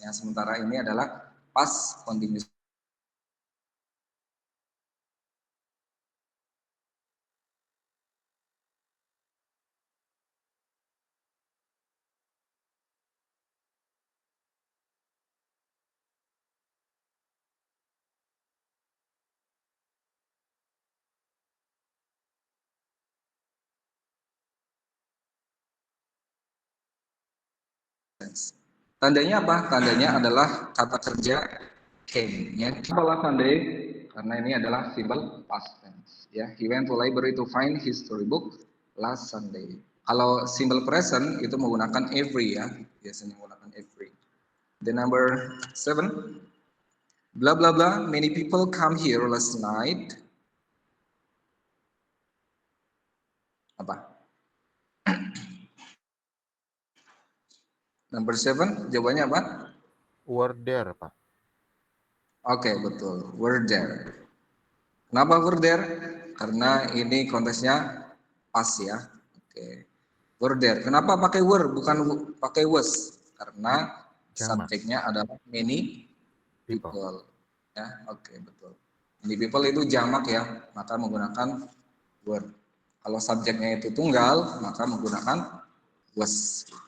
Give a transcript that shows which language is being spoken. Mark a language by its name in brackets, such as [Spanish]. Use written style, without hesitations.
[Indonesian] Ya, sementara ini adalah past continuous tense. Tandanya apa? Tandanya adalah kata kerja came. Ya, adalah Sunday karena ini adalah simple past tense. [English] Ya, he went to library to find his storybook last Sunday. [Indonesian] Kalau simple present itu menggunakan every ya, biasanya menggunakan every. [English] The number 7. Blah blah blah. Many people come here last night. [Indonesian] Apa? Number 7, jawabannya apa? [English] Were there, Pak. [Indonesian] Oke, betul. [English] Were there. [Indonesian] Kenapa were there? Karena ini konteksnya pas ya. Oke. [English] Were there. [Indonesian] Kenapa pakai were bukan pakai was? Karena Jamak. subjeknya adalah many people. Ya, oke, betul. Many people itu jamak ya, maka menggunakan were. Kalau subjeknya itu tunggal, maka menggunakan was.